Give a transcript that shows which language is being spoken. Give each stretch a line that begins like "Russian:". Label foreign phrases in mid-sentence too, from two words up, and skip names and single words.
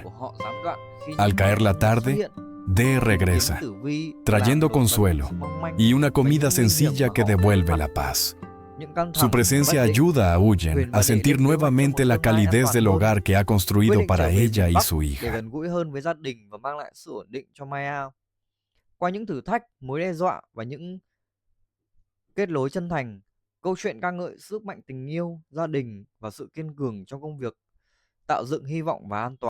Spanish: Al caer la tarde, Dee regresa, trayendo consuelo y una comida sencilla que devuelve la paz. Su presencia ayuda a Huyen a sentir nuevamente la calidez del hogar que ha construido para ella y su hija.
Vietnamese: gần gũi hơn với gia đình và mang lại sự ổn định cho Maya. Qua những thử thách, mối đe dọa và những kết nối chân thành, câu chuyện ca ngợi sức mạnh tình yêu, gia đình và sự kiên cường trong công việc, tạo dựng hy vọng và an toàn.